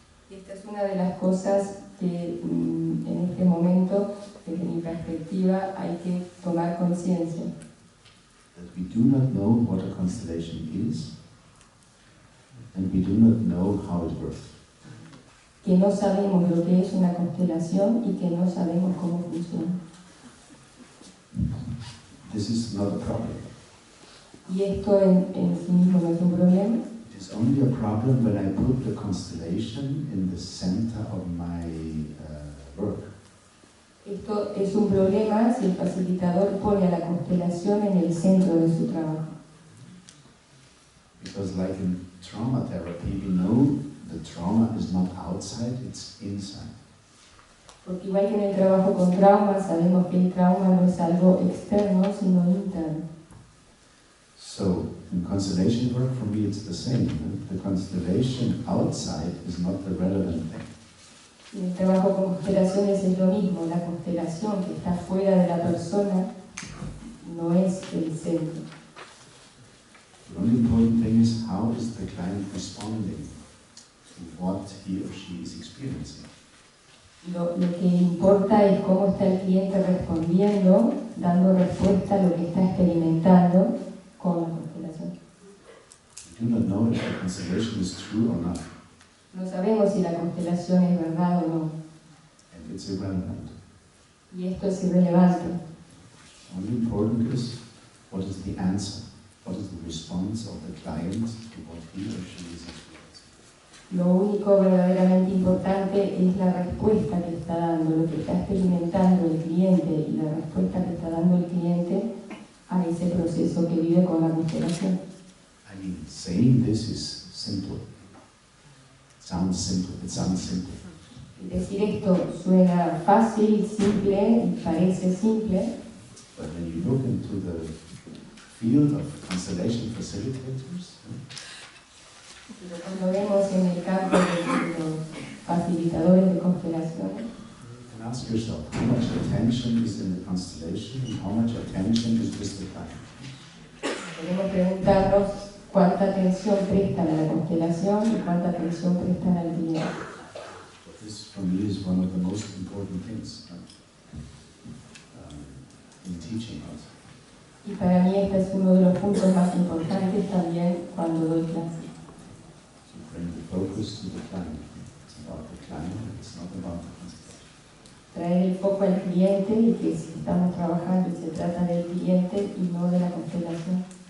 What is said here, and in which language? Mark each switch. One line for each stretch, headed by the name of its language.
Spanish: Esta es una de las cosas que en este momento, desde mi perspectiva, hay que tomar conciencia.
English: That we do not know what a constellation is, and we do not know how it works.
Spanish: Que no sabemos lo que es una constelación y que no sabemos cómo funciona.
English: This is not a problem.
Spanish: Y esto en sí mismo no es un problema.
English: It is only a problem when I put the constellation in the center of my work.
Spanish: Esto es un problema si el facilitador pone a la constelación en el centro de su trabajo.
English: Because like in trauma therapy, we know the trauma is not outside, it's inside.
Spanish: Porque igual que en el trabajo con trauma, sabemos que el trauma no es algo externo, sino interno.
English: So in constellation work, for me, it's the same. The constellation outside is not the relevant thing.
Spanish: En el trabajo con constelaciones es lo mismo, la constelación que está fuera de la persona no es el centro.
English: The only important thing is how is the client responding to what he or she is experiencing.
Spanish: Lo que importa es cómo está el cliente respondiendo, dando respuesta a lo que está experimentando con la constelación.
English: We do not know if the constellation is true or not,
Spanish: No sabemos si la constelación es verdad o no,
English: and it's irrelevant.
Spanish: y esto es irrelevante.
English: Only important is what is the answer, what is the response of the client to what he or she is experiencing.
Spanish: Lo único verdaderamente importante es la respuesta que está dando, lo que está experimentando el cliente y la respuesta que está dando el cliente a ese proceso que vive con la constelación.
English: I mean, saying this is simple. It sounds simple.
Spanish: Decir esto suena fácil, simple, y parece simple,
English: But when you look into the field of constellation facilitators,
Spanish: pero cuando vemos en el campo de los facilitadores de constelaciones,
English: you can ask yourself how much attention is in the constellation and how much attention is with the client.
Spanish: podemos preguntarnos cuánta atención prestan a la constelación y cuánta atención prestan al cliente.
English: This, for me, is one of the most important things in teaching us.
Spanish: Y para mí este es uno de los puntos más importantes también cuando doy clase.
English: To bring the focus to the client. It's about the client, it's not about the constellation.
Spanish: Traer el foco al cliente y que si estamos trabajando y se trata del cliente y no de la constelación.